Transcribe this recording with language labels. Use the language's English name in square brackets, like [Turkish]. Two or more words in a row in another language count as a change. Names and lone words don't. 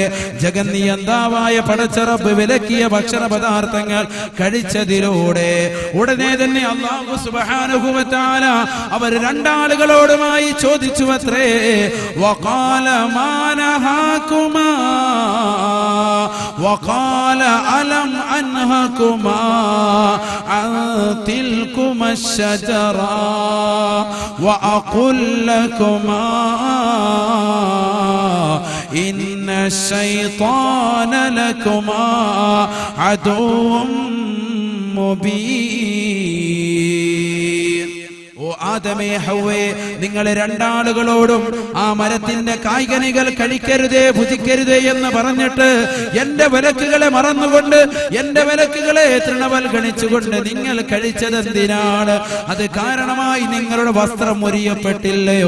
[Malayalam] ജഗന്നിയന്താവായ പടച്ചറബ് വിലക്കിയ ഭക്ഷണ പദാർത്ഥങ്ങൾ കഴിച്ചതിലൂടെ ഉടനെ തന്നെ [Arabic] الله سبحانه وتعالى [Malayalam] അവർ രണ്ടാളുകളോടുമായി ചോദിച്ചുവത്രേ, [Arabic] وقال ما نهاكما وقال ألم أنهكما عن تلكما الشجرة وأقول لكما إن الشيطان لكما عدو مبين. [Malayalam] ഓ ആദമേ ഹവ്വേ, നിങ്ങൾ രണ്ടാളുകളോടും ആ മരത്തിന്റെ കായ്കനികൾ കഴിക്കരുതേ, ഭുജിക്കരുതേ എന്ന് പറഞ്ഞിട്ട് എന്റെ വിലക്കുകളെ മറന്നുകൊണ്ട്, എന്റെ വിലക്കുകളെ തൃണവൽഗണിച്ചുകൊണ്ട് നിങ്ങൾ കഴിച്ചതെന്തിനാണ്? അത് കാരണമായി നിങ്ങളുടെ വസ്ത്രം മുറിയപ്പെട്ടില്ലയോ?